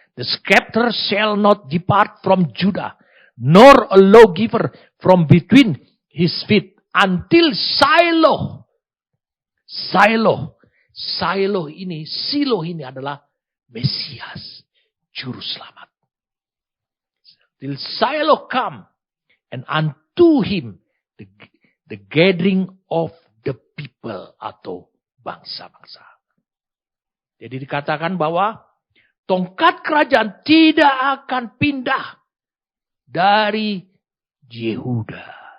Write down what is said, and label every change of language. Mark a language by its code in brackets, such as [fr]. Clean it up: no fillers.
[en] The scepter shall not depart from Judah, nor a lawgiver from between his feet until Shiloh. [id] Shiloh ini, Shiloh ini adalah Mesias, Juru Selamat. [en] Till Shiloh come, and unto him the gathering of the people atau [id] bangsa-bangsa. Jadi dikatakan bahwa tongkat kerajaan tidak akan pindah dari Yehuda.